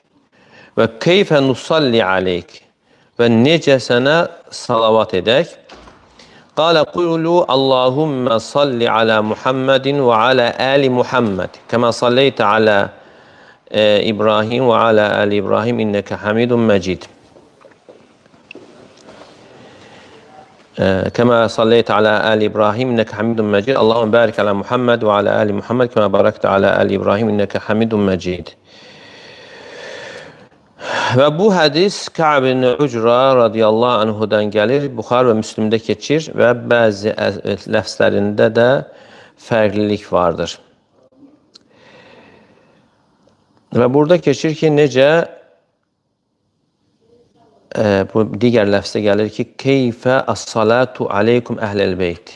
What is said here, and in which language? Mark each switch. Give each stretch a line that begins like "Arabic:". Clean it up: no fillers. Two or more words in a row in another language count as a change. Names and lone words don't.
Azerbaijani: Və
Arabic: كيف نصلي عليك
Azerbaijani: və necə sənə salavat edək.
Arabic: قال قولوا اللهم صل على محمد وعلى آل محمد. كما صليت على إبراهيم وعلى آل إبراهيم إنك حميد مجيد. كما صليت على آل إبراهيم إنك حميد مجيد اللهم بارك على محمد وعلى آل محمد كما باركت على آل إبراهيم إنك حميد مجيد.
Azerbaijani: Və bu hədis Ka'b ibn Ucra radiyallahu anhudan gəlir, Buxar və Müslimdə keçir və bəzi ləfzlərində də fərqlilik vardır. Və burada keçir ki, necə bu digər ləfzdə gəlir ki,
Arabic: كيف الصلاة عليكم أهل البيت.